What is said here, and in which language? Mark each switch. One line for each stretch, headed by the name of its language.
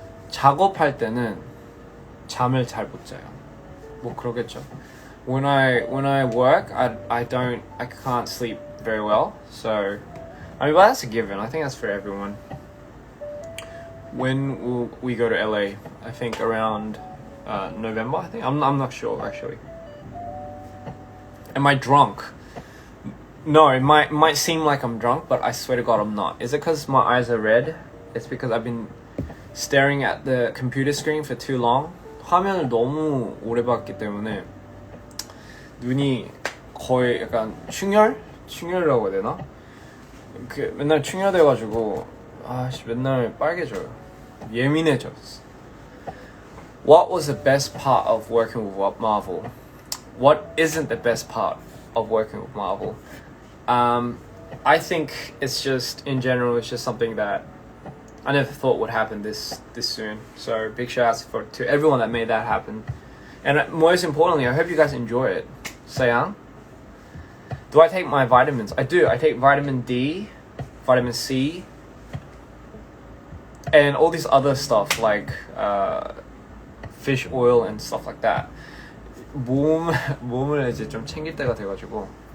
Korean: 작업할 때는 잠을 잘 못 자요. 뭐 그러겠죠.
English: When I work, I can't sleep very well. So, well, that's a given. I think that's for everyone. When will we go to LA? I think around November. I think I'm not sure actually. Am I drunk? No, it might seem like I'm drunk, but I swear to God I'm not. Is it because my eyes are red? It's because I've been staring at the computer screen for too long.
Korean: 화면을 너무 오래 봤기 때문에 눈이 거의 약간 충혈이라고 해야 되나? 맨날 충혈돼가지고 맨날 빨개져요. 예민해졌어.
English: What was the best part of working with Marvel? What isn't the best part of working with Marvel? I think it's just, in general, it's just something that I never thought would happen this soon. So big shout out to everyone that made that happen. And most importantly, I hope you guys enjoy it. Sayang? Do I take my vitamins? I do. I take vitamin D, vitamin C, and all this other stuff like fish oil and stuff like that.
Korean: 몸을 이제 좀 챙길 때가 돼가지고.